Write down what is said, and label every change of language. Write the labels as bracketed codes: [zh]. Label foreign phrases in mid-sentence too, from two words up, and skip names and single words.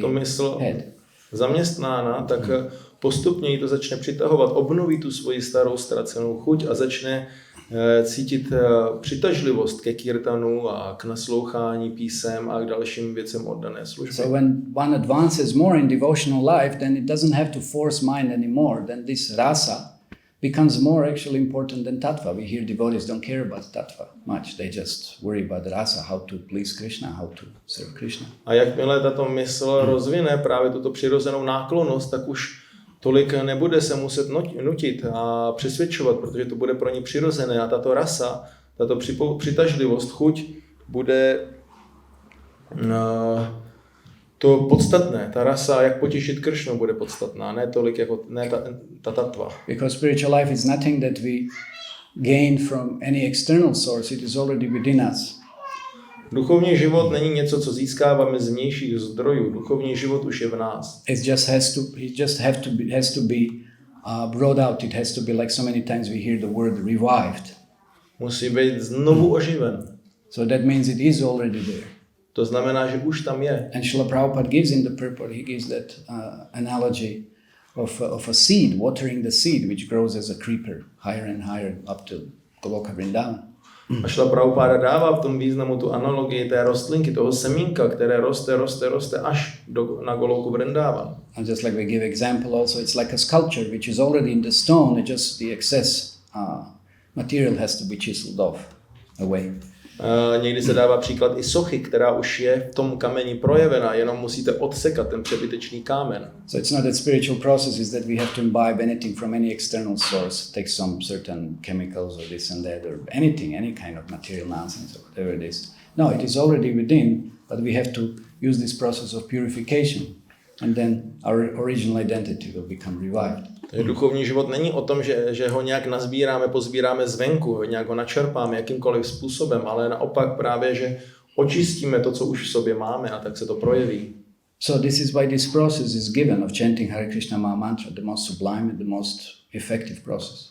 [cs] to mysl [en] had. [cs] Zaměstnána, tak postupně jí to začne přitahovat, obnoví tu svoji starou ztracenou chuť a začne cítit přitažlivost ke kírtanu a k naslouchání písem a k dalším věcem oddané služby. [en] So when one advances more in devotional life, then it doesn't have to force mind anymore. Then this rasa becomes more actually important than tattva. We hear devotees don't care about tattva much. They just worry about the rasa, how to please Krishna, how to serve Krishna. [cs] A jakmile tato mysl rozvine právě tuto přirozenou náklonnost, tak už tolik nebude se muset nutit a přesvědčovat, protože to bude pro ní přirozené a tato rasa, tato přitažlivost, chuť bude to podstatné. Ta rasa, jak potěšit Kršnu, bude podstatná, ne tolik jako ta tattva. [en] Because spiritual life is nothing that we gain from any external source, it is already within us. [cs] Duchovní život není něco, co získáváme z vnějších zdrojů. Duchovní život už je v nás. [en] It just has to be brought out. It has to be like so many times we hear the word revived. [cs] Musí být znovu oživen. [en] So that means it is already there. [cs] To znamená, že už tam je. [en] And Srila Prabhupada gives in the purport, he gives that analogy of a seed, watering the seed, which grows as a creeper, higher and higher up to Goloka Vrindavan. [cs] A Srila Prabhupada dává v tom významu tu analogii té rostlinky, toho semínka, které roste až na Goloku Vrindavan. [en] And just like we give example also, it's like a sculpture which is already in the stone, it just the excess material has to be chiseled off away. [cs] Někdy se dává příklad i sochy, která už je v tom kameni projevena, jenom musíte odsekat ten přebytečný kámen. [en] So it's not that spiritual processes that we have to imbibe anything from any external source, take some certain chemicals or this and that or anything, any kind of material nonsense or whatever it is. No, it is already within, but we have to use this process of purification and then our original identity will become revived. [cs] Takže duchovní život není o tom, že ho nějak nazbíráme, pozbíráme zvenku, nějak ho načerpáme jakýmkoliv způsobem, ale naopak právě, že očistíme to, co už v sobě máme a tak se to projeví. [en] So this is why this process is given of chanting Hare Krishna Maha Mantra, the most sublime and the most effective process.